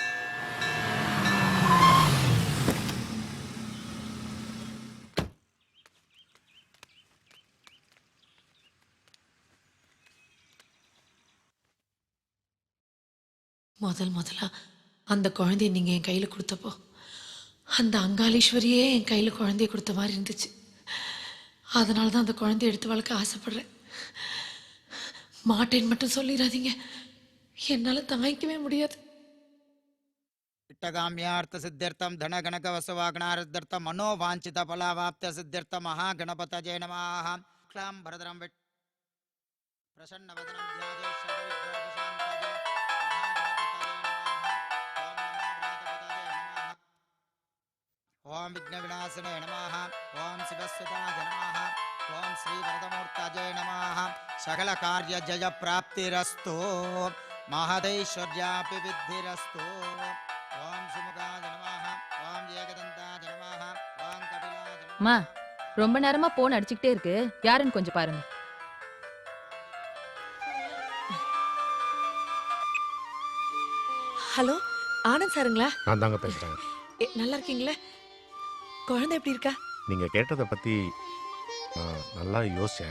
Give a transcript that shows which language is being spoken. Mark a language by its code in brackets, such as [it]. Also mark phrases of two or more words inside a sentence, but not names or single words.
[ta] முதலா அந்த குழந்தைய நீங்க என் கையில கொடுத்தப்போ அந்த அங்காளீஸ்வரியே என் கையில குழந்தைய கொடுத்த மாதிரி இருந்துச்சு. அதனால தான் அந்த குழந்தைய எடுத்து வளர்க்க ஆசைப்படுறேன். மாட்டேன்னு மட்டும் சொல்லிடாதீங்க, என்னால தாங்கிக்கவே முடியாது. [sa] इष्टकाम्यार्थ सिद्ध्यर्थम धन गणक वसवागणार्थम मनोवांछित फलावाप्त सिद्ध्यर्थ महागणपतये नमः. क्लां भरदरं विट प्रसन्नवदनं ध्याये सर्वविघ्नोपशान्तये महागणपतये नमः. ओम विघ्नविनाशिने नमः. ओम शिवसुताय नमः. ओम श्री वरदमूर्तये नमः. सकल कार्य जय प्राप्तिरस्तु. महदैश्वर्यापि विद्धिरस्तु. ओम सुमुखाय नमः. ओम ஏகதந்தாய नमः. ओम कपिलाय नमः. [ta] அம்மா, ரொம்ப நேரமா போன் அடிச்சுக்கிட்டே இருக்கு, யாருன்னு கொஞ்சம் பாருங்க. ஹலோ, ஆனந்த் சாருங்களா? நான் தாங்க பேசுறேன். நல்லா இருக்கீங்களா? குழந்தை எப்படி இருக்கா? நீங்க கேட்டதை பத்தி நல்லா யோசிச்சேன்.